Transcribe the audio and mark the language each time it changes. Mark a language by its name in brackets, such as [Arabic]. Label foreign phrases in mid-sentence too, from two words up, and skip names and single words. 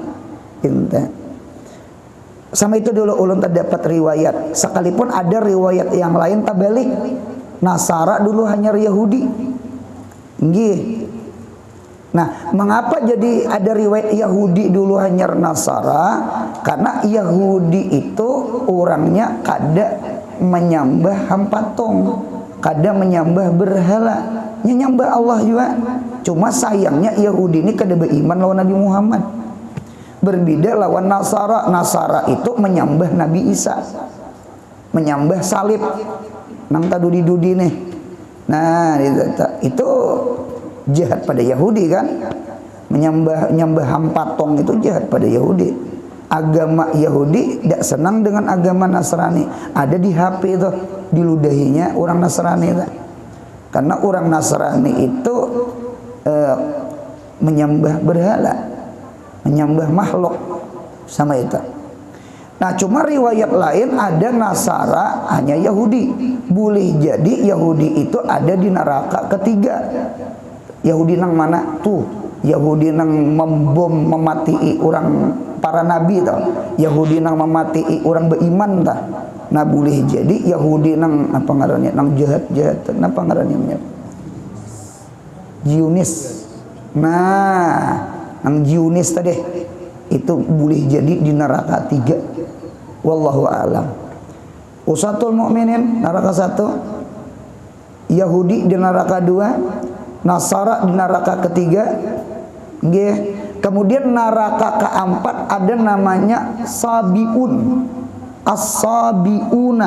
[Indonesian] Sama itu dulu ulun terdapat riwayat. Sekalipun ada riwayat yang lain terbalik. Nasara dulu hanya Yahudi. Nggih. Nah, mengapa jadi ada riwayat Yahudi dulu hanya Nasara? Karena Yahudi itu orangnya kada menyembah hampatung, kada menyembah berhala, menyembah Allah juga. Cuma sayangnya Yahudi ini kada beriman lawan Nabi Muhammad. Berbeda lawan Nasara. Nasara itu menyembah Nabi Isa, menyembah salib. [Banjar] Nang tadudi-dudi nih. [Indonesian] Nah, itu jahat pada Yahudi kan? Menyembah hampatung itu jahat pada Yahudi. Agama Yahudi tidak senang dengan agama Nasrani. Ada di HP itu, diludahinya orang Nasrani itu. Karena orang Nasrani itu menyembah berhala, menyembah makhluk sama itu. Nah, cuma riwayat lain ada Nasara hanya Yahudi. Boleh jadi Yahudi itu ada di neraka ketiga. Yahudi nang mana? Tuh, Yahudi nang membom memati orang para nabi tau. Yahudi nang memati orang beriman tah. Nah, boleh jadi Yahudi nang [Banjar] apa ngarannya? Nang jahat-jahat. Napa ngarannya? Zionis. [Indonesian] Nah, nang Zionis tadi itu boleh jadi di neraka 3. [Arabic] Wallahu a'lam. Usatul mukminin [Indonesian] neraka 1, Yahudi di neraka 2, Nasara di neraka ketiga. Nggih. Kemudian neraka keempat ada namanya Sabiun. As-Sabiuna.